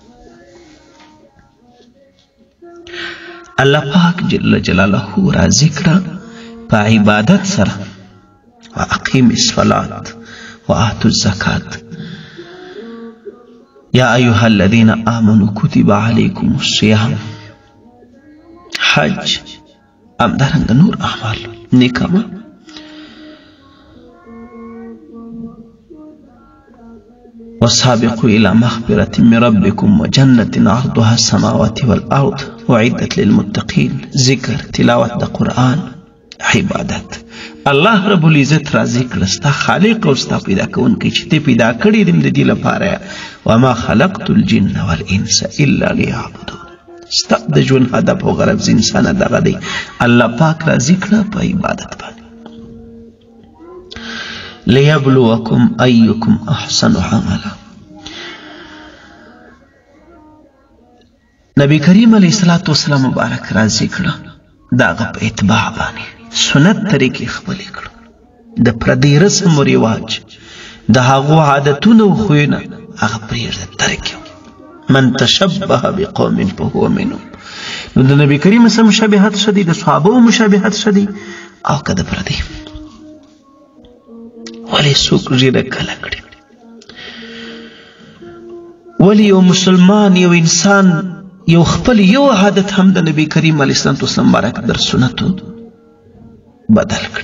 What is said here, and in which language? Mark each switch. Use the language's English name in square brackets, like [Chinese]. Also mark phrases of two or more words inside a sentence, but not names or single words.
[Pashto] الله پاک [Arabic] جل جلاله [Pashto] راضي کړه په عبادت سره، [Arabic] واقیم الصلاة وآتوا الزکات. یا ایها الذین آمنوا کتب علیکم الصیام. [Pashto] حج همدارنګه نور اعمال نیک عمل. [Arabic] وسابقوا الى مغفرة من ربكم وجنة عرضها السماوات والارض اعدت للمتقين. [Pashto] ذکر، تلاوت د قرآن، عبادت. الله رب العزت راضي کړه ستا خالق او ستا پیدا کوونکی چې ته پیدا کړی دې د دې لپاره. [Arabic] وما خلقت الجن والانس الا ليعبدون. [Pashto] ستا د ژوند هدف او غرض انسان دغه دی. الله پاک راضي کړه په عبادت باندې. [Arabic] ليبلوكم ايكم احسن عملا. [Pashto] نبی کریم [Arabic] علیه الصلاة والسلام [Pashto] مبارک راضي کړه دغه په اتباع باندې. سنت طریقې خپلې کړو، د پردي رسم و رواج، د هغو عادتونه او خویونه هغه پرېږده، ترک یې. [Arabic] من تشبه بقوم فهو منهم. [Pashto] نو د نبي کریم سره مشابهت ښه دی، د صحابو مشابهت ښه دی، او که د پردي. ولې څوک ږیره کله کړي؟ ولې یو مسلمان، یو انسان، یو خپل یو عادت هم د نبي کریم [Arabic] علیه السلام [Pashto] مبارک در سنتو بدل کړي؟